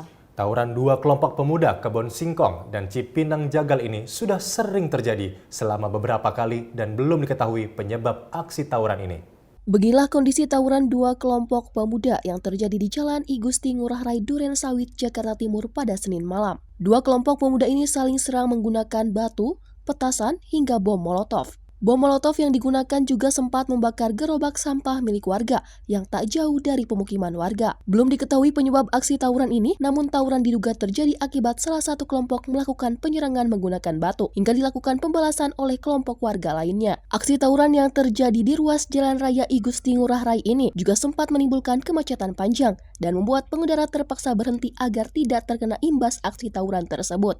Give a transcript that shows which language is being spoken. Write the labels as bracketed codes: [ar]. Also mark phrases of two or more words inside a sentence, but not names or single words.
[id] Tawuran 2 kelompok pemuda Kebon Singkong dan Cipinang Jagal ini sudah sering terjadi selama beberapa kali dan belum diketahui penyebab aksi tawuran ini. Beginilah kondisi tawuran 2 kelompok pemuda yang terjadi di Jalan I Gusti Ngurah Rai, Durensawit, Jakarta Timur pada Senin malam. 2 kelompok pemuda ini saling serang menggunakan batu, petasan, hingga bom molotov. Bom molotov yang digunakan juga sempat membakar gerobak sampah milik warga yang tak jauh dari pemukiman warga. Belum diketahui penyebab aksi tawuran ini, namun tawuran diduga terjadi akibat salah satu kelompok melakukan penyerangan menggunakan batu hingga dilakukan pembalasan oleh kelompok warga lainnya. Aksi tawuran yang terjadi di ruas Jalan Raya I Gusti Ngurah Rai ini juga sempat menimbulkan kemacetan panjang dan membuat pengendara terpaksa berhenti agar tidak terkena imbas aksi tawuran tersebut.